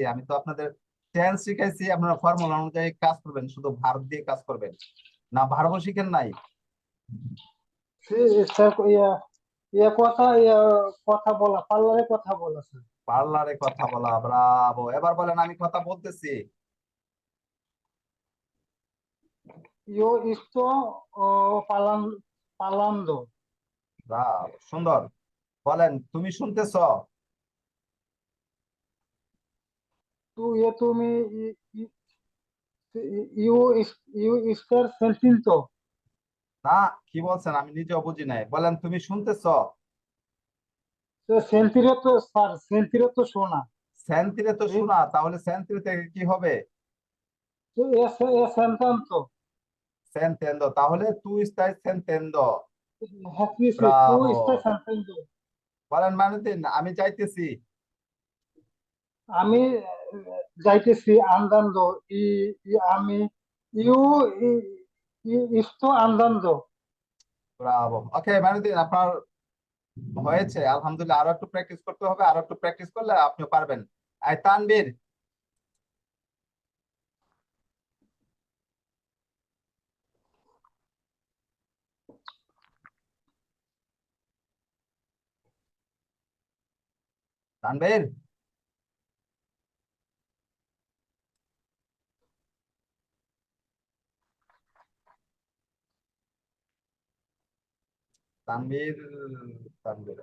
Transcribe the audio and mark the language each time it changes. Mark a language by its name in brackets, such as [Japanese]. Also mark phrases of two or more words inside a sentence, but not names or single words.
[Bangla] আমি তো আপনাদের টেন্স শিখাইছি, আপনারা ফর্মুলা অনুযায়ী কাজ করবেন, শুধু ভার্ব দিয়ে কাজ করবেন না। ভার্বও শিখেন নাই? স্যার কথা বলা, পার্লারে কথা বলা স্যার। পার্লারে কথা বলা, ব্রাভো। এবার বলেন আমি কথা বলতেছি। [Italian] Io sto parlando. [Bangla] ব্রাভো, সুন্দর। বলেন তুমি শুনতেছ? [Italian] তুমি io stai sentendo. [Bangla] না, কি বলছেন আমি নিজেও বুঝি নাই। বলেন তুমি শুনতেছ? Sentire তো স্যার, sentire তো শোনা। সেন্তিরে তো শোনা, তাহলে সেন্তিরে থেকে কি হবে? [Italian] Sentendo. [Bangla] সেন্তেন্দ, তাহলে [Italian] tu stai sentendo. [Bangla] হ্যাঁ, [Italian] tu [Bangla] ব্রাভো। [Italian] stai sentendo. [Bangla] বলেন মাইনুদ্দিন আমি চাইতেছি। আমি যাইতেছি andando. [Italian] আমি io sto andando. [Bangla] ব্রাভো। ওকে মাইনুদ্দিন, আপনার হয়েছে আলহামদুলিল্লাহ। আরো একটু প্র্যাকটিস করতে হবে, আরো একটু প্র্যাকটিস করলে আপনিও পারবেন। এই তানবীর, তানবীর, তানবীর, তানবীর।